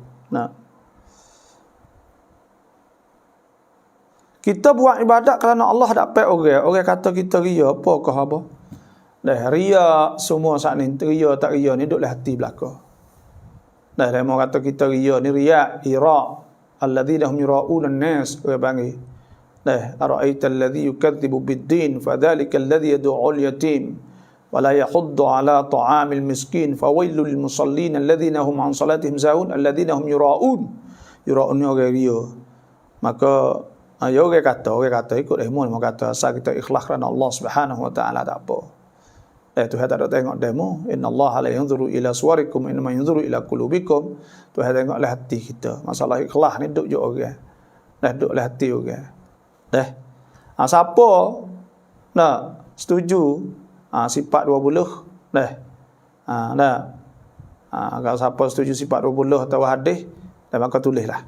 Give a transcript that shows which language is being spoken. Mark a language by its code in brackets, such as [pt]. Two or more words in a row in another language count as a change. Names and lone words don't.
[ms] Kita buat ibadat kerana Allah dapat orang. Orang kata kita ria, apakah apa? Ria semua saat ni, ria tak ria ni duduklah hati belaka. Dia mau kata kita ria ni ria, [ar] الذين هم يراءون الناس, [ms] orang panggil. [ar] أرأيت الذي يكذب بالدين فذلك الذي يدع اليتيم ولا يحض على طعام المسكين فويل للمصلين الذين هم عن صلاتهم ساهون الذين هم يراءون [ms] ni orang ria. Maka orang kata ikut demo, mau kata asal kita ikhlas kerana Allah [ar] سبحانه وتعالى [ms] tak apa. Tuhan tak ada tengok demo. [ar] إن الله لا ينظر إلى صوركم إنما ينظر إلى قلوبكم. [ms] Tuhan tengoklah hati kita. Masalah ikhlas ni duduk je orang. Duduklah hati orang. Siapa nak setuju sifat 20? Kalau siapa setuju sifat 20 atau hadis, maka tulislah.